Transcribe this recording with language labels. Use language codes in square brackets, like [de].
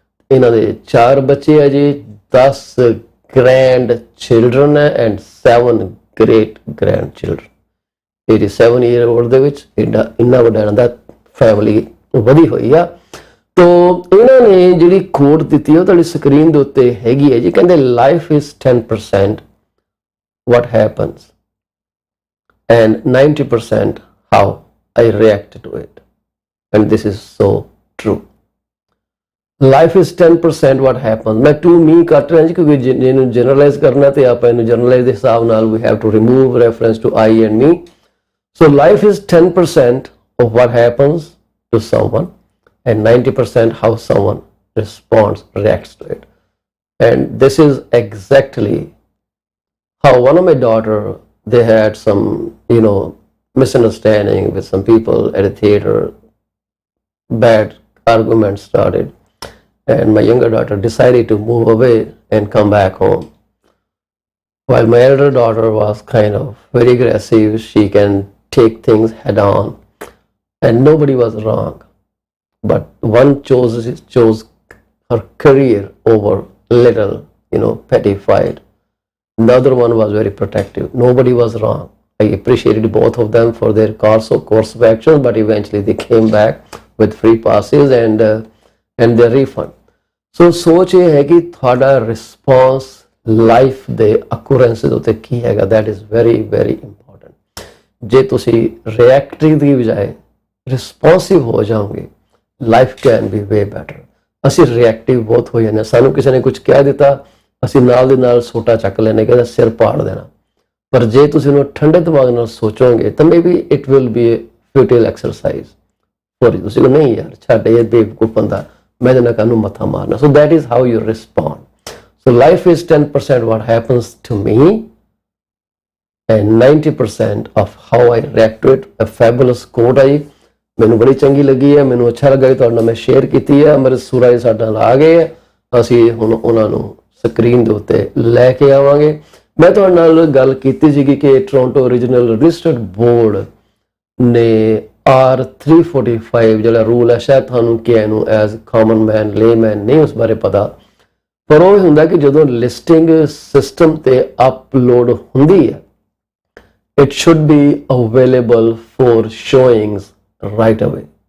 [pa] ਇਹਨਾਂ ਦੇ 4 ਬੱਚੇ ਆ ਜੀ, 10 ਗ੍ਰੈਂਡ ਚਿਲਡਰਨ ਹੈ and 7 great grand children. 87 year old ਦੇ ਵਿੱਚ ਇੰਨਾ ਵੱਡਾ ਇਹਨਾਂ ਦਾ ਫੈਮਿਲੀ ਵਧੀ ਹੋਈ ਆ। ਤੋ ਇਹਨਾਂ ਨੇ ਜਿਹੜੀ ਕੋਟ ਦਿੱਤੀ ਉਹ ਤੁਹਾਡੀ ਸਕਰੀਨ ਦੇ ਉੱਤੇ ਹੈਗੀ ਹੈ ਜੀ। ਕਹਿੰਦੇ [en] Life is 10% what happens and 90% how I react to it, and this is so true. Life is 10% what happens। [pa] ਮੈਂ [en] to me [pa] ਕੱਟ ਰਿਹਾ ਜੀ ਕਿਉਂਕਿ ਇਹਨੂੰ ਜਨਰਲਾਈਜ਼ ਕਰਨਾ ਤੇ ਆਪਾਂ ਇਹਨੂੰ ਜਨਰਲਾਈਜ਼ ਦੇ ਹਿਸਾਬ ਨਾਲ [en] we have to remove reference to I and me। So life is 10% of what happens to someone and 90% how someone responds, reacts to it. And this is exactly how one of my daughter, they had some, misunderstanding with some people at a theater, bad arguments started, and my younger daughter decided to move away and come back home. While my elder daughter was kind of very aggressive, she can take things head on, and nobody was wrong. But one chose her career over little, petty fight. The other one was very protective. Nobody was wrong. I appreciated both of them for their course of action, but eventually they came back with free passes and their refund. So [hi] सोच ये है कि थोड़ा [en] response life ਦੇ occurrences [pa] ਉੱਤੇ ਕੀ ਹੈਗਾ, [en] that is very very important। [pa] ਜੇ ਤੁਸੀਂ reactive ਦੀ ਬਜਾਏ responsive ਹੋ ਜਾਓਗੇ, [en] Life can be way better. [pa] ਅਸੀਂ ਰਿਐਕਟਿਵ ਬਹੁਤ ਹੋ ਜਾਂਦੇ, ਸਾਨੂੰ ਕਿਸੇ ਨੇ ਕੁਝ ਕਹਿ ਦਿੱਤਾ ਅਸੀਂ ਨਾਲ ਦੇ ਨਾਲ ਸੋਟਾ ਚੱਕ ਲੈਣੇ ਕਿ ਸਿਰ ਪਾੜ ਦੇਣਾ। ਪਰ ਜੇ ਤੁਸੀਂ ਉਹਨੂੰ ਠੰਡੇ ਦਿਮਾਗ ਨਾਲ ਸੋਚੋਗੇ ਤਾਂ [en] Maybe it will be a futile exercise for you. [pa] ਤੁਸੀਂ ਨਹੀਂ ਯਾਰ ਛੱਡ ਇਹ ਬੇਵਕੂਫ ਬੰਦਾ, ਮੈਂ ਇਹਦੇ ਨਾਲ ਕਾਹਨੂੰ ਮੱਥਾ ਮਾਰਨਾ। [en] So that is how you respond. So life is 10% what happens to me and 90% of how I react to it। A fabulous quote [pa] ਆਈ, ਮੈਨੂੰ ਬੜੀ ਚੰਗੀ ਲੱਗੀ ਹੈ, ਮੈਨੂੰ ਅੱਛਾ ਲੱਗਾ ਕਿ ਤੁਹਾਡੇ ਨਾਲ ਮੈਂ ਸ਼ੇਅਰ ਕੀਤੀ ਹੈ। ਅੰਮ੍ਰਿਤ ਸੂਰਾ ਜੀ ਸਾਡੇ ਨਾਲ ਆ ਗਏ ਹੈ, ਅਸੀਂ ਹੁਣ ਉਹਨਾਂ ਨੂੰ ਸਕਰੀਨ ਦੇ ਉੱਤੇ ਲੈ ਕੇ ਆਵਾਂਗੇ। ਮੈਂ ਤੁਹਾਡੇ ਨਾਲ ਗੱਲ ਕੀਤੀ ਸੀਗੀ ਕਿ ਟੋਰਾਂਟੋ ਰੀਜਨਲ ਰਜਿਸਟਰਡ ਬੋਰਡ ਨੇ R345 ਜਿਹੜਾ ਰੂਲ ਹੈ, ਸ਼ਾਇਦ ਤੁਹਾਨੂੰ ਕਿਹਾ ਇਹਨੂੰ [en] as common man [pa] ਲੇਮੈਨ ਨਹੀਂ ਉਸ ਬਾਰੇ ਪਤਾ, ਪਰ ਉਹ ਹੁੰਦਾ ਕਿ ਜਦੋਂ ਲਿਸਟਿੰਗ ਸਿਸਟਮ ਤੇ ਅਪਲੋਡ ਹੁੰਦੀ ਹੈ [en] it should be available for showings right away.